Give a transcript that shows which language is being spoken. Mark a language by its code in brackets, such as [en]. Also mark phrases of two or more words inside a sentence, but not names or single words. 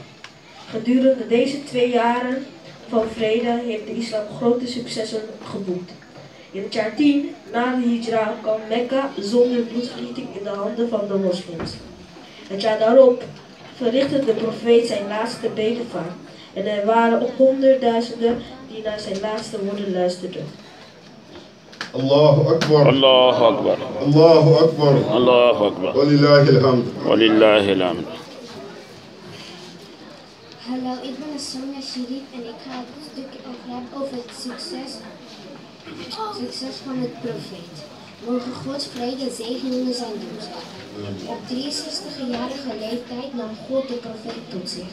[nl] Gedurende deze 2 jaren van vrede heeft de islam grote successen geboekt. In het jaar 10 na de hijra kwam Mekka zonder bloedvergieting in de handen van de moslims. Het jaar daarop verrichtte de profeet zijn laatste bedevaart en er waren honderdduizenden die naar zijn laatste woorden luisterden. [ar] الله أكبر. الله أكبر. الله أكبر. الله أكبر. ولله الحمد. ولله الحمد. [nl] Hallo, ik ben Sonia Sherif en ik ga het stukje over het succes van het profeet. Mogen Gods vrede en zegeningen zijn doen. Op 63-jarige leeftijd nam God de profeet tot zich.